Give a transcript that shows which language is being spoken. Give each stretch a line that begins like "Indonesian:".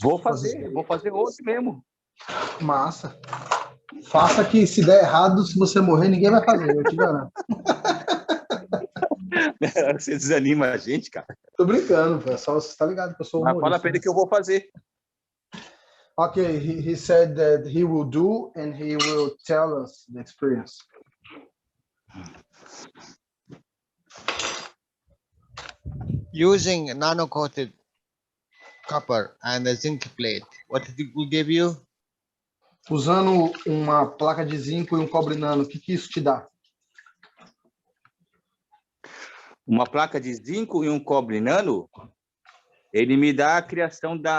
Portuguese: Vou fazer hoje mesmo. Massa. Faça que se der errado, se você morrer, ninguém vai fazer, eu te garanto. Você desanima a gente, cara. Tô brincando, pessoal. Você tá ligado que eu sou humorista. Fala pra ele que eu vou fazer.
English: Okay, he said that he will do and he will tell us the experience. Using nano-coated copper and a zinc plate, what it will give you?
Portuguese: Usando uma placa de zinco e um cobre nano, o que isso te dá? Uma placa de zinco e um cobre nano, ele me dá a criação